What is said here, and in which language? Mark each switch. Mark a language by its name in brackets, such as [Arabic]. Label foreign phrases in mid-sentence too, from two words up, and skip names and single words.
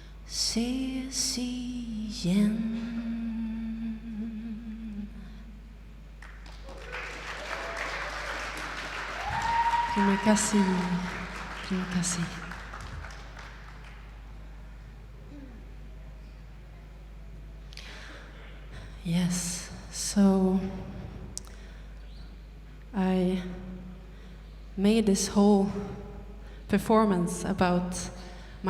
[Swedish] ses igen. [Indonesian] Terima kasih. Terima kasih. [English] Yes, so I made this whole performance about my